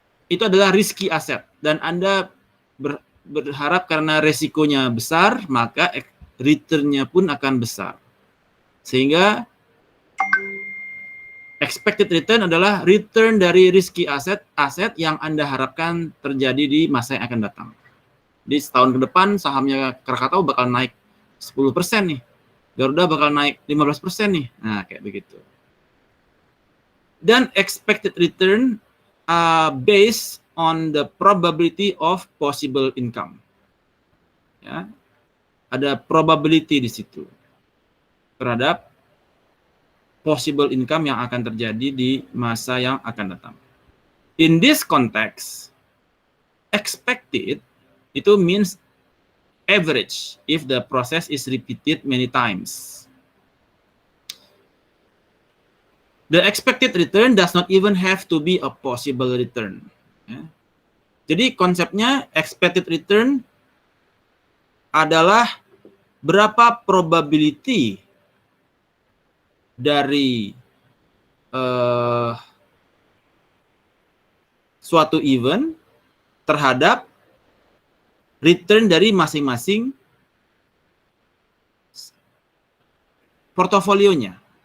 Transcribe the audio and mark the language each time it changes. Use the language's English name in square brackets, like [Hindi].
[Indonesian] itu adalah risky asset dan Anda berharap karena resikonya besar maka return-nya pun akan besar, sehingga expected return adalah return dari risky aset yang Anda harapkan terjadi di masa yang akan datang. Di setahun ke depan sahamnya Krakatau bakal naik 10% nih. Garuda bakal naik 15% nih. Nah, kayak begitu. [English] Dan expected return based on the probability of possible income. Ya. [Indonesian] Ada probability di situ terhadap possible income yang akan terjadi di masa yang akan datang. [English] In this context, expected itu means average if the process is repeated many times. The expected return does not even have to be a possible return. Ya. [Indonesian] Jadi konsepnya expected return adalah berapa probability dari suatu event terhadap return dari masing-masing portofolionya.